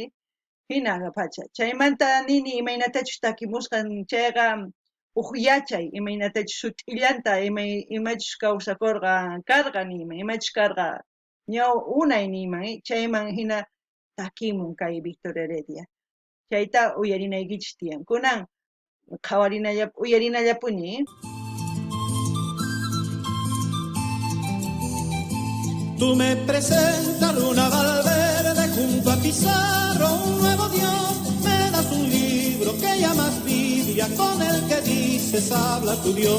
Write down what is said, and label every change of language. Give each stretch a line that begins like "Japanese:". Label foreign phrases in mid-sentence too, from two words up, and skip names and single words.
Quechua: Hina pacha chaymanta nini imaynatachus takimusqan chayqa uq yachay imaynatachus sut'illanta imachus kawsakurqa karqa nima imachus karqa ñaw unay niman chayman hina takimun kay Victor Heredia. Chayta uyarinaykichis tiyan. Kunan uyarinallapuni.
Spanish: Tú me presentas Luna Valverde junto a Pizarro, un nuevo Dios, me das un libro que llamas Biblia, con el que dices habla tu Dios.